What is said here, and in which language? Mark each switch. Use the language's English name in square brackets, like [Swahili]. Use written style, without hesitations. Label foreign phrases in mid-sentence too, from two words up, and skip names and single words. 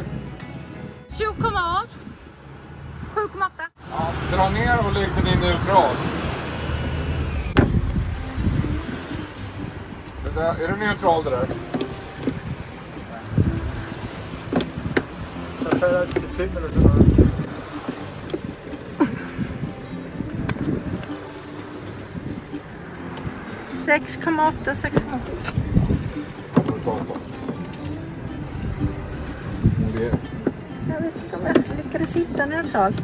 [Swedish] 7,8. 7,8. Ja, dra ner och lägg den i neutral. Det där, är det neutral det där? [Danish] Så falder det til 5 eller sådan noget. [Swedish] Sex kommer åtta, 6,8. Det Jag vet inte om jag ska Ska det sitta neutralt?